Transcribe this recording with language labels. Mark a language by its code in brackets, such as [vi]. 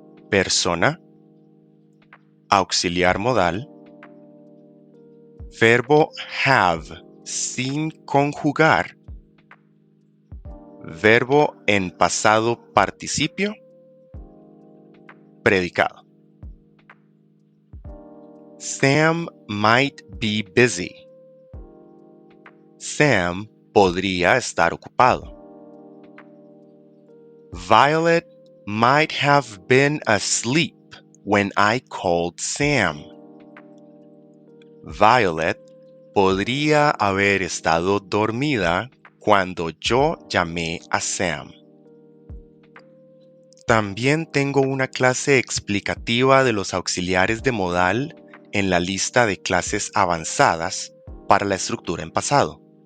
[es] Persona, auxiliar modal, verbo have sin conjugar, verbo en pasado participio, predicado. [en] Sam might be busy. [es] Sam podría estar ocupado. [en] Violet might have been asleep when I called Sam. [es] Violet podría haber estado dormida cuando yo llamé a Sam. También tengo una clase explicativa de los auxiliares de modal en la lista de clases avanzadas para la estructura en pasado.